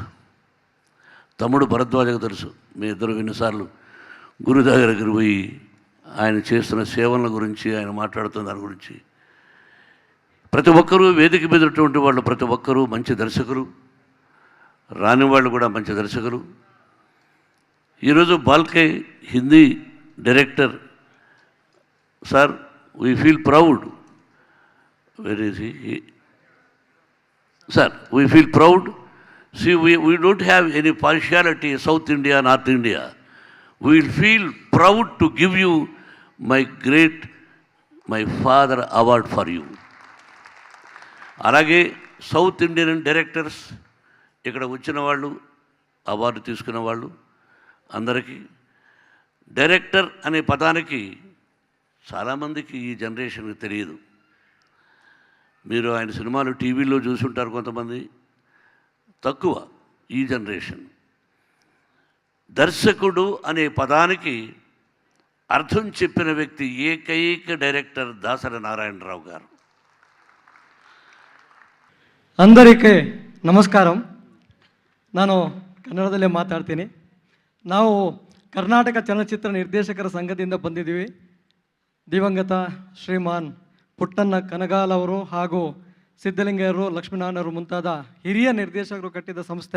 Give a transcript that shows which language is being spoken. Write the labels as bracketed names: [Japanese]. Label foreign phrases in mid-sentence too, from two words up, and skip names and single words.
[Telugu] తమ్ముడు భరద్వాజకు తెలుసు, మీ ఇద్దరు ఎన్నిసార్లు గురు దగ్గరికి పోయి ఆయన చేస్తున్న సేవల గురించి, ఆయన మాట్లాడుతున్న దాని గురించి. ప్రతి ఒక్కరూ వేదిక మీద ఉన్నటువంటి వాళ్ళు ప్రతి ఒక్కరూ మంచి దర్శకులు, రాని వాళ్ళు కూడా మంచి దర్శకులు. ఈరోజు బాల్కే [English] Hindi director sir, we feel proud. where is he? sir, we feel proud. See, we don't have any partiality, South India, North India. We will feel proud to give you my father award for you. [Telugu] అలాగే [English] South Indian directors [Telugu] ఇక్కడ వచ్చిన వాళ్ళు, అవార్డు తీసుకున్న వాళ్ళు అందరికీ, డైరెక్టర్ అనే పదానికి చాలామందికి ఈ జనరేషన్కి తెలియదు. మీరు ఆయన సినిమాలు టీవీలో చూసుంటారు కొంతమంది, తక్కువ ఈ జనరేషన్. దర్శకుడు అనే పదానికి అర్థం చెప్పిన వ్యక్తి ఏకైక డైరెక్టర్ దాసరి నారాయణరావు గారు. [Kannada] అందరికీ ನಮಸ್ಕಾರ. ನಾನು ಕನ್ನಡದಲ್ಲೇ ಮಾತಾಡ್ತೀನಿ. ನಾವು ಕರ್ನಾಟಕ ಚಲನಚಿತ್ರ ನಿರ್ದೇಶಕರ ಸಂಘದಿಂದ ಬಂದಿದ್ದೀವಿ. ದಿವಂಗತ ಶ್ರೀಮಾನ್ ಪುಟ್ಟಣ್ಣ ಕನಗಾಲ್ ಅವರು ಹಾಗೂ ಸಿದ್ಧಲಿಂಗಯ್ಯರು, ಲಕ್ಷ್ಮೀನಾರಾಯಣರು ಮುಂತಾದ ಹಿರಿಯ ನಿರ್ದೇಶಕರು ಕಟ್ಟಿದ ಸಂಸ್ಥೆ.